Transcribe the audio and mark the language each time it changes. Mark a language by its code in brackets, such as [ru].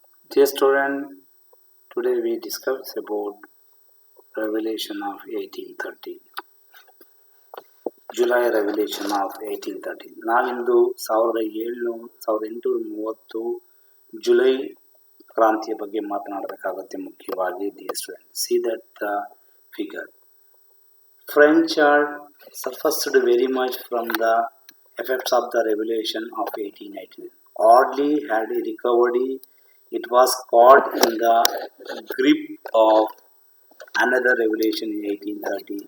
[en] Dear student, today we discuss about revelation of 1830. July revolution of 1830. [kn] ನಾವಿಂದು 1830 July ಕ್ರಾಂತಿಯ ಬಗ್ಗೆ ಮಾತನಾಡಬೇಕಾಗುತ್ತೆ. [en] ಮುಖ್ಯವಾಗಿ dear student, see that the figure. French had suffered very much from the effects of the revolution of 1889. Hardly had he recovered, it was caught in the grip of another revolution in 1830.